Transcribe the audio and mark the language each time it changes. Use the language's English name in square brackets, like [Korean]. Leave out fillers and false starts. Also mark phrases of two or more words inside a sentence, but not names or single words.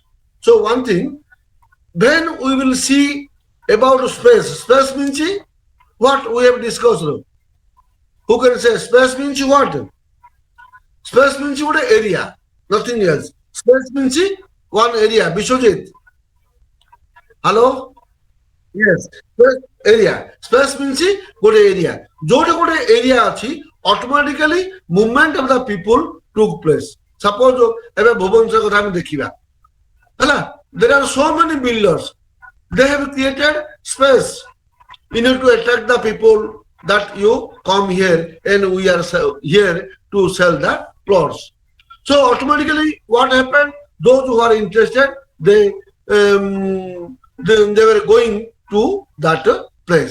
[English] So one thing, when we will see about space means what we have discussed. Who can say space means what? Space means what? Area, nothing else. Space means one area. Bishojit. Hello? Yes. Space area. Space means ଗୋଟେ area. [Odia] ଯୋଉଟା ଗୋଟେ area ଅଛି [English] automatically movement of the people took place. [Odia] Suppose ଏବେ ଭୁବନେଶ୍ୱର କଥା ଆମେ ଦେଖିବା ହେଲା, [English] there are so many builders, they have created space in order to attract the people that you come here and we are here to sell the plots. So automatically what happened, those who are interested, they were going to that place.